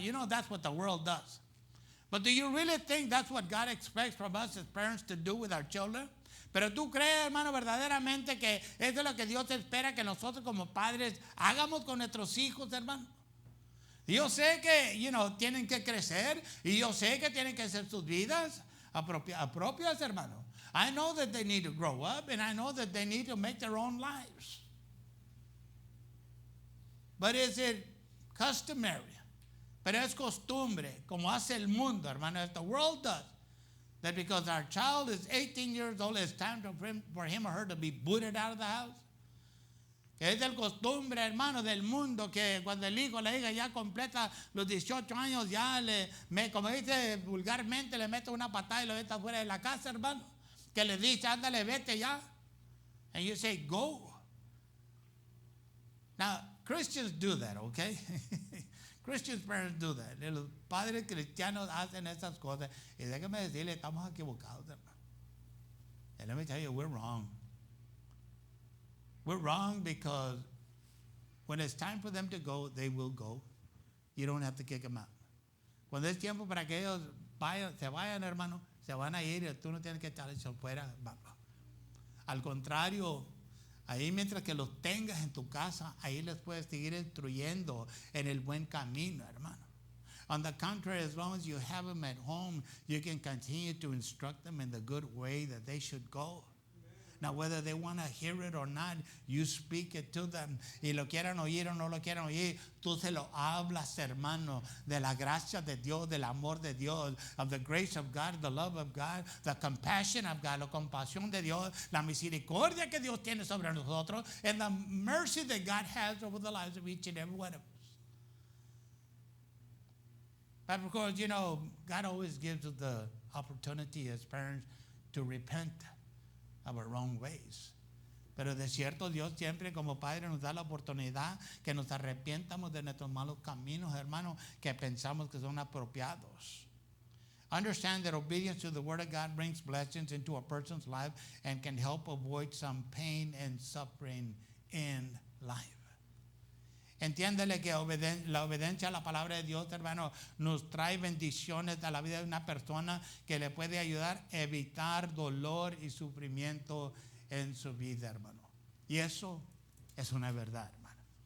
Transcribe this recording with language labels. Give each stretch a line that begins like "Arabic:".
English: You know that's what the world does. But do you really think that's what God expects from us as parents to do with our children?
Spanish: Pero tú crees, hermano, verdaderamente que eso es lo que Dios espera que nosotros como padres hagamos con nuestros hijos, hermano. Yo sé que, tienen que crecer y yo sé que tienen que hacer sus vidas propias, hermano.
English: I know that they need to grow up and I know that they need to make their own lives. But is it customary?
Spanish: Pero es costumbre, como hace el mundo, hermano,
English: as the world does, that because our child is 18 years old, it's time for him or her to be booted out of the house.
Spanish: Que es el costumbre, hermano, del mundo, que cuando el hijo o la hija ya completa los 18 años, ya como dice vulgarmente, le mete una patada y lo mete afuera de la casa, hermano. Que le dice, ándale, vete ya.
English: And you say, go. Now, Christians do that, okay? Christian parents do that.
Spanish: Los padres cristianos hacen esas cosas. Y déjame decirle, estamos equivocados, hermano.
English: And let me tell you, we're wrong. We're wrong because when it's time for them to go, they will go. You don't have to kick them out.
Spanish: Cuando es tiempo para que ellos se vayan, hermano, se van a ir y tú no tienes que echarles afuera. Al contrario, ahí mientras que los tengas en tu casa, ahí les puedes seguir instruyendo en el buen camino, hermano.
English: On the contrary, as long as you have them at home, you can continue to instruct them in the good way that they should go. Now, whether they want to hear it or not, you speak it to them.
Spanish: Y lo quieran oír o no lo quieran oír, tú se lo hablas, hermano, de la gracia de Dios, del amor de Dios,
English: of the grace of God,
Spanish: the love of God, the compassion of God, la compasión de Dios, la misericordia que Dios tiene sobre nosotros,
English: and the mercy that God has over the lives of each and every one of us. But of course, God always gives us the opportunity as parents to repent of our wrong ways.
Spanish: Pero de cierto, Dios siempre como Padre nos da la oportunidad que nos arrepientamos de nuestros malos caminos, hermano, que pensamos que son apropiados.
English: Understand that obedience to the Word of God brings blessings into a person's life and can help avoid some pain and suffering in life.
Spanish: Entiéndele que la obediencia a la palabra de Dios, hermano, nos trae bendiciones a la vida de una persona que le puede ayudar a evitar dolor y sufrimiento en su vida, hermano. Y eso es una verdad, hermano.